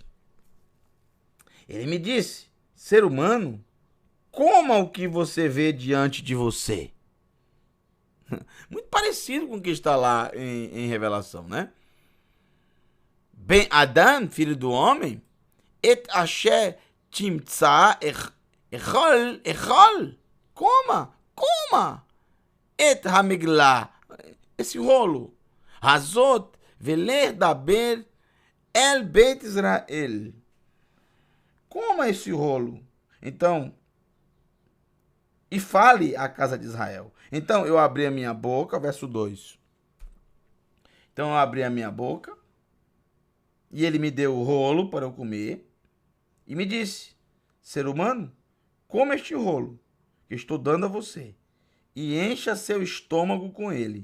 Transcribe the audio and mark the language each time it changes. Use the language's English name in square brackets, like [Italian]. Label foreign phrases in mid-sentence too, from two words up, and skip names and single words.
[Portuguese] Ele me disse, ser humano, coma o que você vê diante de você. Muito parecido com o que está lá em Revelação, né? [Hebrew] בן אדם, [Portuguese] filho do homem, [Hebrew] את אשר תמצא אכול, coma, את המגלה, [Portuguese] esse rolo, [Hebrew] הזאת ולך דבר אל בית ישראל, [Portuguese] coma esse rolo, então, e fale à casa de Israel. Então eu abri a minha boca, verso 2. Então eu abri a minha boca, e ele me deu o rolo para eu comer, e me disse, ser humano, coma este rolo que estou dando a você, e encha seu estômago com ele.